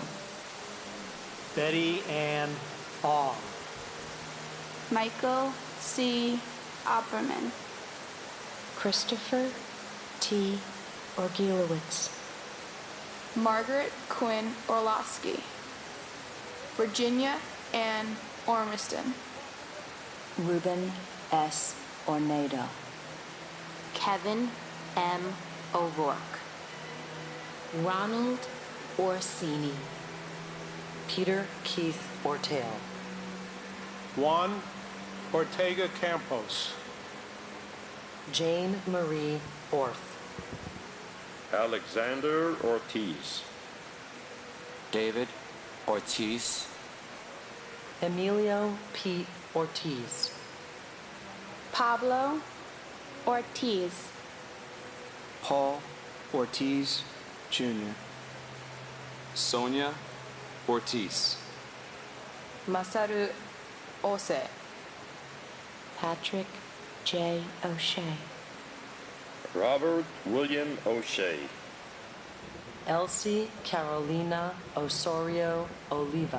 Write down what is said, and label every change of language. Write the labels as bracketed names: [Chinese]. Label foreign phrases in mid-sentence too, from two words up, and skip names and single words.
[English] Betty Ann Ong. Michael C. Opperman. Christopher T. Orgielowitz. Margaret Quinn Orlowski. Virginia Ann Ormiston. Ruben S. Ornado. Kevin M. O'Rourke. Ronald Orsini. Peter Keith Ortale. Juan Ortega Campos. Jane Marie Orth. Alexander Ortiz. David Ortiz. Emilio P. Ortiz. Pablo Ortiz. Paul Ortiz Jr. Sonia Ortiz. Masaru Ose. Patrick J. O'Shea. Robert William O'Shea. Elsie Carolina Osorio Oliva.